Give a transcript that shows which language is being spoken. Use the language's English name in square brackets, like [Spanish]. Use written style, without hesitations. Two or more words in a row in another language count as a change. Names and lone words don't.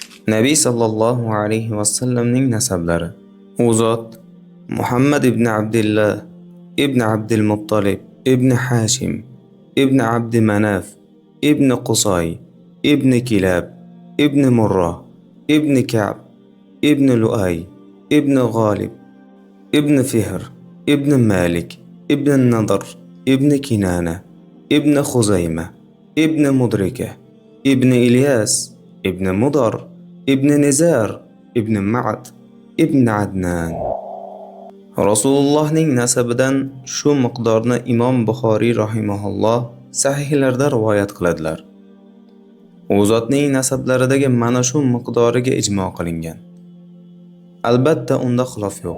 [Uzbek] Nabiy [Arabic] صلى الله عليه وسلم [Uzbek] nasablari. U zot Muhammad ibn Abdullah ibn Abdul Muttalib ibn Hashim ibn Abd Manaf ibn Qusay ibn Kilab ibn Murrah ibn Ka'b ibn Lu'ay ibn Ghalib ibn Fihr ibn Malik ibn Nadr ibn Kinana ibn Khuzayma ibn Mudrika ibn Ilyas ibn Mudar ibn Nizar ibn Ma'ad ibn Adnan. Rasulullohning nasabidan shu miqdorni Imom Buxoriy rahimahulloh sahihlarida rivoyat qiladilar. U zotning nasablaridagi mana shu miqdoriga ijmo qilingan. Albatta unda xilof yo'q.